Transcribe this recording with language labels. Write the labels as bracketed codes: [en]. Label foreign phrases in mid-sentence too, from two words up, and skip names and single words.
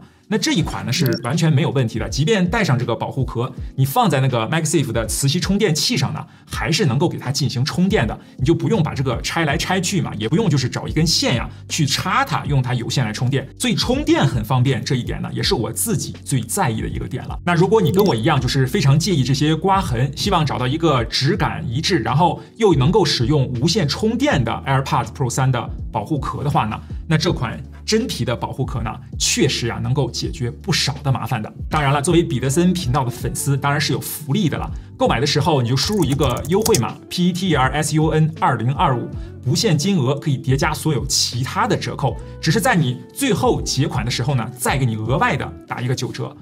[zh] 那這一款呢是完全沒有問題的，即便帶上這個保護殼，你放在那個 MagSafe 的磁吸充電器上呢，還是能夠給它進行充電的。你就不用把这个拆来拆去嘛，也不用就是找一根線呀去插它，用它有線來充電。所以充電很方便，這一點呢也是我自己最在意的一個點了。那如果你跟我一樣，就是非常介意這些刮痕，希望找到一個質感一致，然後又能夠使用無線充電的 AirPods Pro 3的保護殼的話呢，那這款真皮的保護殼呢，確實呀能夠解決不少的麻煩的。當然了，作為彼得森頻道的粉絲，當然是有福利的了。購買的時候你就輸入一個優惠碼 PETRSUN2025，不限金額，可以疊加所有其他的折扣，只是在你最後結款的時候呢，再給你額外的打一個9折。